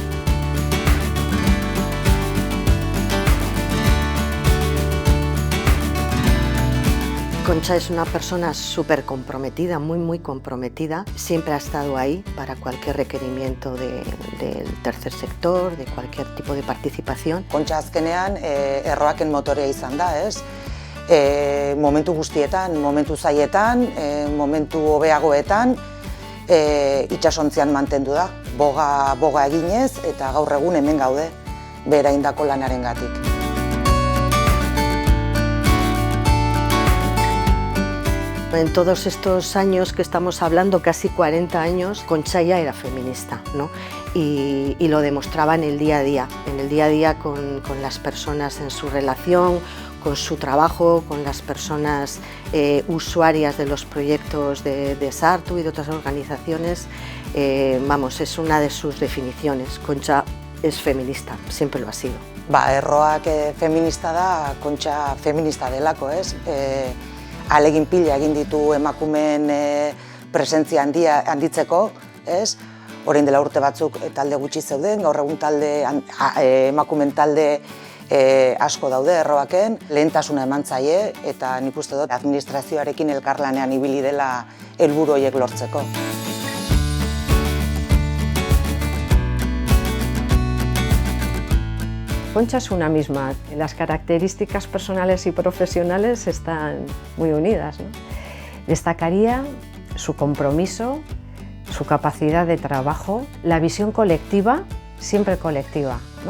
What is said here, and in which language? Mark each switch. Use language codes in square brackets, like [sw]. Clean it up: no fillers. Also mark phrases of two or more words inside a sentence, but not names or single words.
[es] Concha es una persona súper comprometida, muy comprometida. Siempre ha estado ahí para cualquier requerimiento del tercer sector, de cualquier tipo de participación. [eu] Concha azkenean erroaken motorea izan da, ez? Momentu guztietan, momentu zaietan, momentu hobeagoetan, itsasontzian mantendu da, boga eginez eta gaur egun hemen gaude, bera indako lanarengatik. [es] En todos estos años que estamos hablando, casi 40 años, Concha ya era feminista, ¿no? Y lo demostraba en el día a día con las personas en su relación, con su trabajo, con las personas usuarias de los proyectos de Sartu y de otras organizaciones. Vamos, es una de sus definiciones. Concha es feminista, siempre lo ha sido. [eu] Erroak feminista da, Concha feminista delako, ez? Alegin pila egin ditu emakumeen presentzia handitzeko, ez? Orain dela urte batzuk talde gutxi zeuden, gaur egun emakumeen talde asko daude erroaken, lehentasuna eman zaie eta nik uste dut administrazioarekin elkarlanean ibili dela helburu horiek lortzeko. [es] Concha es una misma, las características personales y profesionales están muy unidas, ¿no? Destacaría su compromiso, su capacidad de trabajo, la visión colectiva, siempre colectiva, ¿no?